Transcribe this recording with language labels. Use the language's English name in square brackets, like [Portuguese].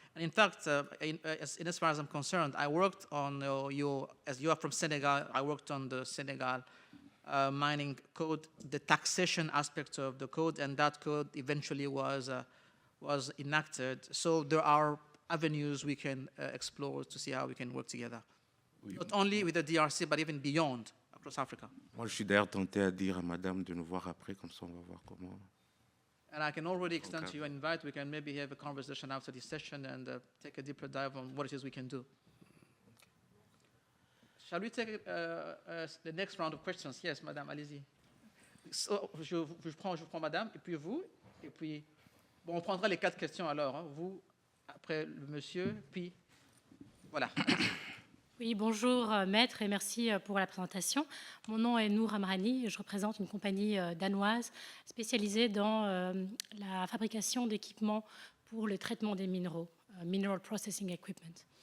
[English] And in fact, as far as I'm concerned, I worked on as you are from Senegal, I worked on the Senegal mining code, the taxation aspect of the code, and that code eventually was enacted. So there are avenues we can explore to see how we can work together. [French] Oui. [English] Not only with the DRC, but even beyond, across Africa. [French] Moi, je suis d'ailleurs tenté à dire à madame de nous voir après, comme ça on va voir comment... [English] And I can already extend to you an invite. We can maybe have a conversation after this session and take a deeper dive on what it is we can do. Shall we take the next round of questions? Yes, [French] madame, allez-y. So, je prends madame, et puis vous, et puis... Bon, on prendra les 4 questions alors. Hein. Vous, après le monsieur, puis... Voilà. Oui, bonjour maître et merci pour la présentation. Mon nom est Nour Amrani, je représente une compagnie danoise spécialisée dans la fabrication d'équipements pour le traitement des minéraux, Mineral Processing Equipment.